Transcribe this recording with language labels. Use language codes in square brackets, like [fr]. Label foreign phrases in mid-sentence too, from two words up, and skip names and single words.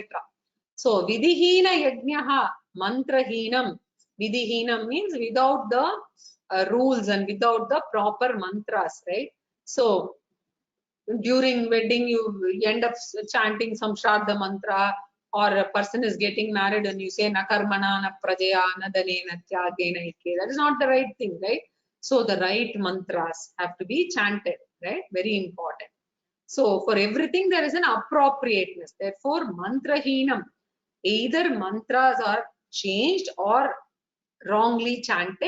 [en] So, [sa] Vidihina Yajnaha, Mantrahinam. [en] Vidhihinam means without the rules and without the proper mantras, right? So, during wedding, you end up chanting some Shraddha mantra, or a person is getting married and you say [sa] na karmana na prajaya na dane na tyagena ikke. [en] That is not the right thing, right? So the right mantras have to be chanted, right? Very important. So for everything there is an appropriateness. Therefore, mantrahinam, either mantras are changed or wrongly chanted.